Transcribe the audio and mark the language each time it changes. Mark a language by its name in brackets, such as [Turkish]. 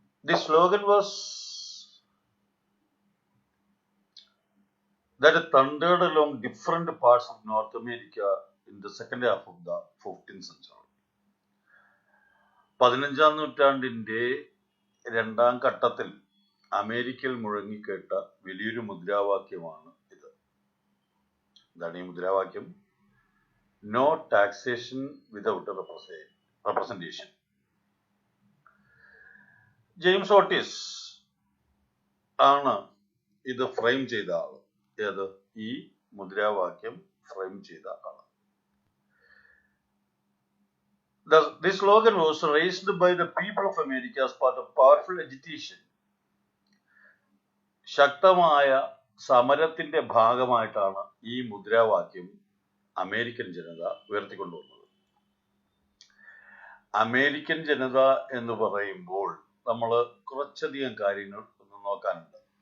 [English] The slogan was that thundered along different parts of North America in the second half of the 15th century. [Malayalam] 15ാം നൂറ്റാണ്ടിന്റെ രണ്ടാം ഘട്ടത്തിൽ അമേരിക്കയിൽ മുഴങ്ങിക്കേട്ട വലിയൊരു മുദ്രാവാക്യമാണ് ഇത്. എന്താണ് ഈ മുദ്രാവാക്യം? [English] No taxation without representation. [Malayalam] James Otis ആണ് ഇത് ഫ്രെയിം ചെയ്ത ആള്. ഏത്? ഈ മുദ്രാവാക്യം ഫ്രെയിം ചെയ്ത ആള്. [English] This slogan was raised by the people of America as part of powerful agitation. [Malayalam] ശക്തമായ സമരത്തിന്റെ ഭാഗമായിട്ടാണ് ഈ മുദ്രാവാക്യം അമേരിക്കൻ ജനത ഉയർത്തിക്കൊണ്ടുവന്നത്. അമേരിക്കൻ ജനത എന്ന് പറയുമ്പോൾ നമ്മൾ കുറച്ചധികം കാര്യങ്ങൾ ഒന്ന് നോക്കാനുണ്ട്.